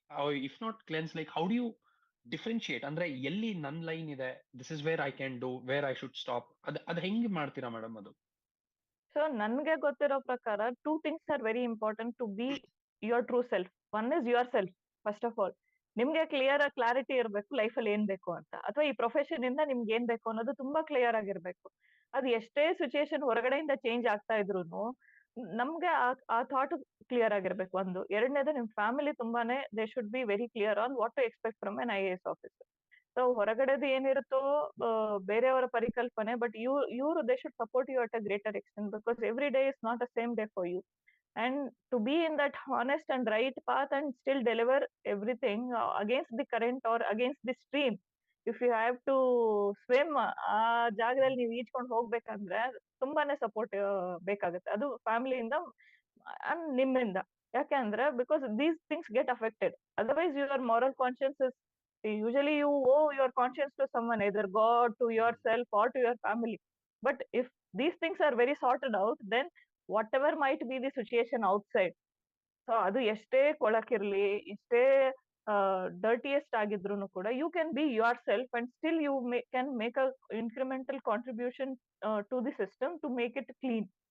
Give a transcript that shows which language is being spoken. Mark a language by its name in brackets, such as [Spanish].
[English] Or if not cleanse, like, how do you differentiate? [Kannada] Andre ಎಲ್ಲಿ ನನ್ನ line ಇದೆ, [English] this is where I can do, where I should stop. [Kannada] ಅದ್ ಹೆಂಗ್ ಮಾಡ್ತೀರಾ madam ಅದು? [English] so [Kannada] ನನ್ಗೆ ಗೊತ್ತಿರೋ ಪ್ರಕಾರ [English] 2 things are very important to be your true self. One is yourself, first of all. [Kannada] ನಿಮ್ಗೆ ಕ್ಲಾರಿಟಿ ಇರಬೇಕು ಲೈಫಲ್ಲಿ ಏನ್ ಬೇಕು ಅಂತ, ಅಥವಾ ಈ ಪ್ರೊಫೆಷನ್ ಇಂದ ನಿಮ್ಗೆ ಏನ್ ಬೇಕು ಅನ್ನೋದು ತುಂಬಾ ಕ್ಲಿಯರ್ ಆಗಿರ್ಬೇಕು. ಅದು ಎಷ್ಟೇ ಸಿಚುಯೇಷನ್ ಹೊರಗಡೆಯಿಂದ ಚೇಂಜ್ ಆಗ್ತಾ ಇದ್ರು ನಮ್ಗೆ ಆ ಥಾಟ್ ಕ್ಲಿಯರ್ ಆಗಿರ್ಬೇಕು. ಒಂದು. ಎರಡನೇದು, ನಿಮ್ ಫ್ಯಾಮಿಲಿ ತುಂಬಾನೇ [English] They should be very clear on what to expect from an IAS officer. So [Kannada] ಹೊರಗಡೆದು ಏನಿರುತ್ತೋ ಬೇರೆಯವರ ಪರಿಕಲ್ಪನೆ, [English] But ಇವರು they should support you at a greater extent, because every day is not a same day for you. And to be in that honest and right path and still deliver everything against the current or against the stream, if you have to swim, [Kannada] ಆ ಜಾಗದಲ್ಲಿ ನೀವು ಈಜ್ಕೊಂಡು ಹೋಗ್ಬೇಕಂದ್ರೆ ತುಂಬಾನೇ support ಬೇಕಾಗುತ್ತೆ, ಅದು ಫ್ಯಾಮಿಲಿಯಿಂದ and ನಿಮ್ಮಿಂದ. [English] ಯಾಕೆಂದ್ರೆ because these things get affected, otherwise your moral conscience is usually you owe your conscience to someone, either God, to yourself, or to your family. But if these things are very sorted out, then whatever might be the situation outside, so [Kannada] ಅದು ಎಷ್ಟೇ ಕೊಳಕಿರ್ಲಿ, ಎಷ್ಟೇ dirtiest ಆಗಿದ್ರು ಕೂಡ, [English] You can be yourself and still you can make a incremental contribution to the system to make it clean.